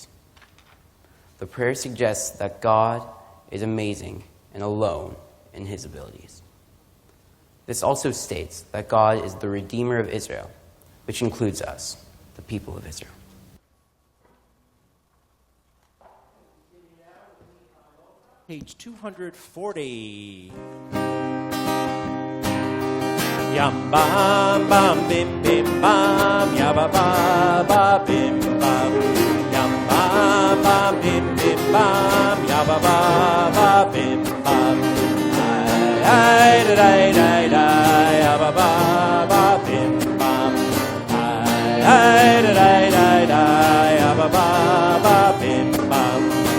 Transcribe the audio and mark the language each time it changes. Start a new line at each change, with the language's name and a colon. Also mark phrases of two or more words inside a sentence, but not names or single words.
English: The prayer suggests that God is amazing and alone in his abilities. This also states that God is the Redeemer of Israel, which includes us, the people of Israel. Page 240. Yam bam bam bim bim bam ya ba ba ba bim bam yam bam bam bim bim bam ya ba ba ba bim bam ai da da da ya ba ba ba bim bam ai da da da ya ba ba ba bim bam